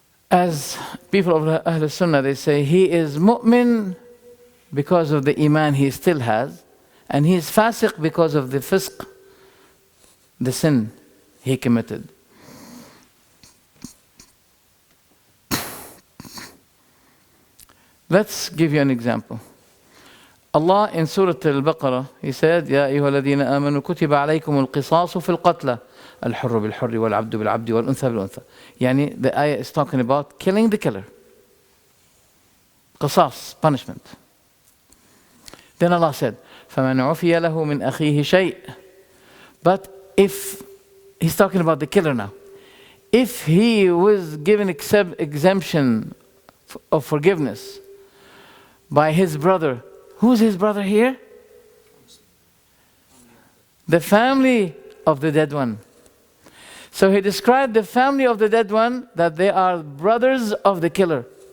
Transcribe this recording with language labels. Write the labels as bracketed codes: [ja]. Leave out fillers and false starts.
[en] As people of Ahl Sunnah, they say he is mu'min because of the iman he still has, and he is fasiq because of the fisq, the sin he committed. Let's give you an example. Allah in Surah Al-Baqarah, He said, [ar] يَا أَيُّهَا الَّذِينَ آمَنُوا كُتِبَ عَلَيْكُمُ الْقِصَاصُ فِي الْقَتْلَى الْحُرُّ بِالْحُرِّ وَالْعَبْدُ بِالْعَبْدِ وَالْأُنْثَى بِالْأُنْثَى. [en] Yani the ayah is talking about killing the killer. Qisas, punishment. Then Allah said, [ar] فَمَنْ عُفِيَ لَهُ مِنْ أَخِيهِ شَيْءٍ. [en] But if, He's talking about the killer now. If he was given exemption of forgiveness by his brother, who's his brother here? The family of the dead one. So he described the family of the dead one that they are brothers of the killer.